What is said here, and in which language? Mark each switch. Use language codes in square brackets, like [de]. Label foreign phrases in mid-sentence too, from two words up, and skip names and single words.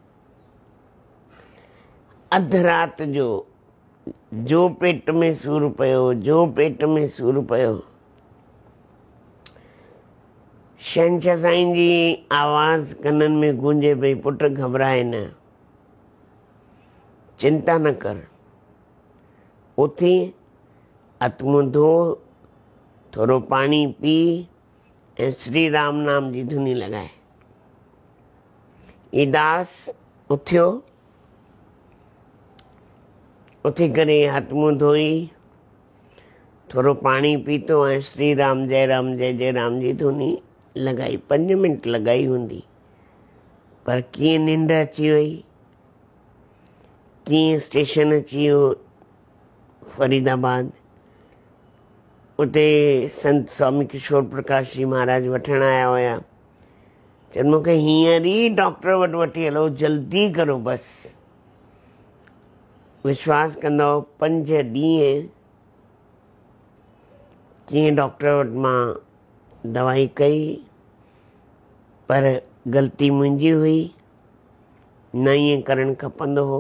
[sd] अधु राति जो पेट में सूरु पियो, जो पेट में सूरु पियो, छंछर साईं जी आवाज़ कननि में गूंजे पई, पुट घबराए न, चिंता न कर, उथी हथ मुंहुं धो, थोरो पाणी पी ऐं श्री राम नाम जी धुनी लॻाए। ई दास उथियो, उथी करे हथ मुंहुं धोई, थोरो पाणी पीतो ऐं श्री राम जय जय राम जी धुनी लॻाई। 5 मिंट लॻाई हूंदी, पर कीअं निंड अची वई, कीअं स्टेशन अची वियो फरीदाबाद। उते संत स्वामी किशोर प्रकाश जी महाराज वठण आया हुया। चवनि मूंखे हींअर ई डॉक्टर वटि वठी हलो, जल्दी करो बसि। विश्वास कंदव 5 ॾींहं कीअं डॉक्टर वटि मां दवाई कई, पर ग़लती मुंहिंजी हुई, न ईअं करणु खपंदो हो।